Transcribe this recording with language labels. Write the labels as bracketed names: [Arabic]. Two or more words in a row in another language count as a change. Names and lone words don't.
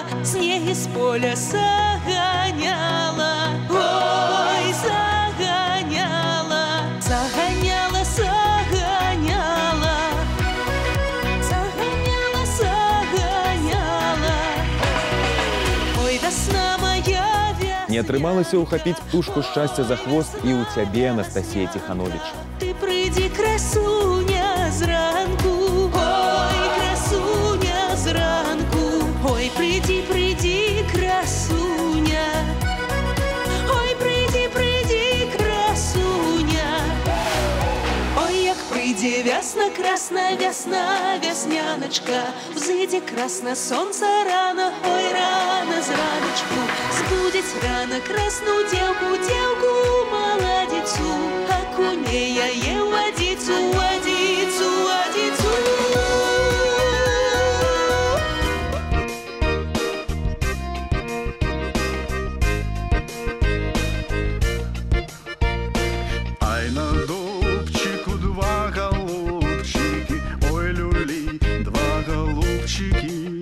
[Russian] снег из поля загоняла, ой, загоняла, загоняла, загоняла, загоняла, загоняла, ой, весна моя весна. [Belarusian] Не атрымалася ўхапіць птушку шчасця за хвост і ў цябе, Анастасія Тиханович. Ты прыйдзі, красуня, зранку, ой, красуня, зранку, ой, прыйдзі, прыйдзі, красуня, ой, прыйдзі, прыйдзі, красуня, ой, як прыйдзе вясна, красна, вясна, вясняночка, взыдзе красна сонца рано, ой, рано зраночку, збудзець рано красну дзеўку, дзеўку маладзіцу, акуне яе ў вадзіцу, вадзіцу, вадзіцу. [Russian] Ай на дубчику 2 голубчики, ой, люли, 2 голубчики.